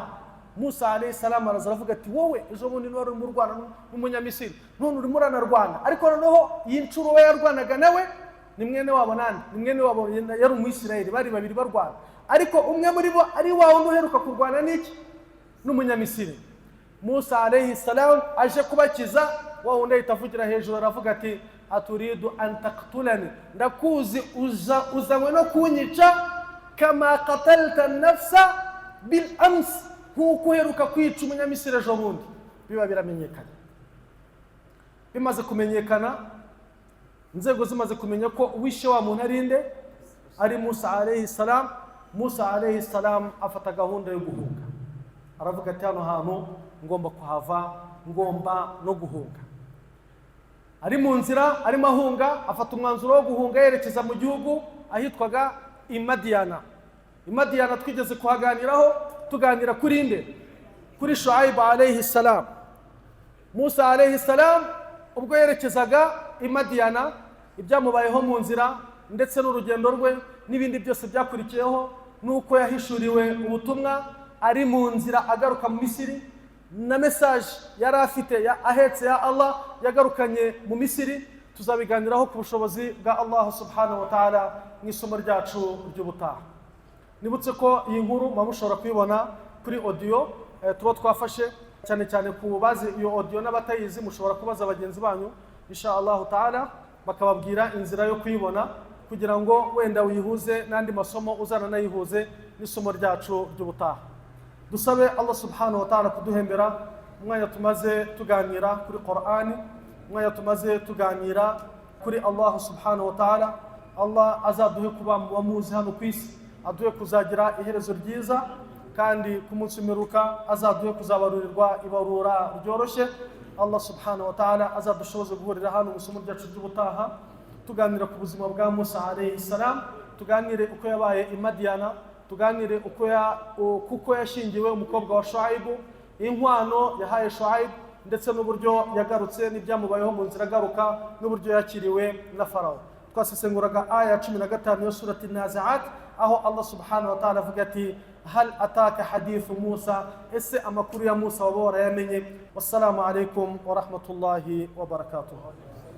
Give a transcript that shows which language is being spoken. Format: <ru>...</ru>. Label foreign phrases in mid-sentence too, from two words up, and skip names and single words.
<rw>Musa</rw> <ar>عليه السلام</ar> <rw>aravuga ati wowe ejo bundi wari mu rwana n'umunyamisiri none urimo uranarwana, ariko noneho yincuro we yarwanaga nawe ni mwene wabo nande, ni mwene wabo yari umwisirayeli, bari babiri barwana, ariko umwe muri bo ari wawe uheruka kurwana n'iki n'umunyamisiri. Musa</rw> <ar>عليه السلام</ar> <rw>aje kubakiza, wa wundi ahitavugira hejuru aravuga ati</rw> <ar>أتريد أن تقتلني,</ar> <rw>ndakuzi uzanywe no kunyica</rw> <ar>كما قتلت نفسا بالأمس,</ar> <rw>nkuko uheruka kwica umunyamisiri ejo bundi. Biba biramenyekana. Bimaze kumenyekana, inzego zimaze kumenya ko uwishe wa muntu arinde ari Musa</rw> <ar>عليه السلام.</ar> <rw>Musa</rw> <ar>عليه السلام</ar> <rw>afata gahunda yo guhunga, aravuga ati hano hantu ngomba kuhava, ngomba no guhunga. Ari mu nzira arimo ahunga, afata umwanzuro wo guhunga yerekeza mu gihugu ahitwaga Imadiana. Imadiana twigeze kuhaganiraho, tuganira kuri nde, kuri Shuaib</rw> <ar>عليه السلام.</ar> <rw>Musa</rw> <ar>عليه السلام</ar> <rw>ubwo yerekezaga Imadiana, ibyamubayeho mu nzira ndetse n'urugendo rwe n'ibindi byose byakurikiyeho, nuko yahishuriwe ubutumwa ari mu nzira agaruka mu Misiri, na message yari afite ahetse ya Allah yagarukanye mu Misiri. Tuzabiganiraho ku bushobozi bwa Allah</rw> <ar>سبحانه وتعالى</ar> <rw>mu isomo ryacu ry'ubutaha. Nibutse ko iyi nkuru mushobora kuyibona kuri audio tuba twafashe, cyane cyane ku bazi iyo audio n'abatayizi mushobora kubaza bagenzi banyu</rw> <ar>إن شاء الله تعالى</ar> <rw>bakababwira inzira yo kuyibona, kugira ngo wenda uyihuze n'andi masomo uzana nayihuze n'isomo ryacu ry'ubutaha. Dusabe Allah</rw> <ar>سبحانه وتعالى</ar> <rw>kuduhembera umwanya tumaze tuganira kuri Qur'ani, umwanya tumaze tuganira kuri Allah</rw> <ar>سبحانه وتعالى.</ar> <rw>Allah azaduhe kuba muzi hano ku isi, aduhe kuzagira iherezo ryiza, kandi ku munsi w'imperuka azaduhe kuzabarurirwa ibarura ryoroshye. Allah</rw> <ar>سبحانه وتعالى</ar> <rw>azadushoboze guhurira hano mu isomo ryacu ry'ubutaha tuganira ku buzima bwa Musa</rw> <ar>عليه السلام,</ar> <rw>tuganire uko yabaye i Madiana, tuganire kuko yashingiwe umukobwa wa Shuaib, inkwano yahaye Shuaib, ndetse n'uburyo yagarutse n'ibyamubayeho mu nzira agaruka, n'uburyo yakiriwe na Farawo. Twasesenguraga aya 15 yo surati Nazi'at, aho Allah</rw> <ar>سبحانه وتعالى</ar> <rw>avuga ati</rw> <ar>هل أتاك حديث</ar> <rw>Musa, ese amakuru ya Musa waba warayamenye.</rw> <ar>والسلام عليكم ورحمة الله وبركاته.</ar>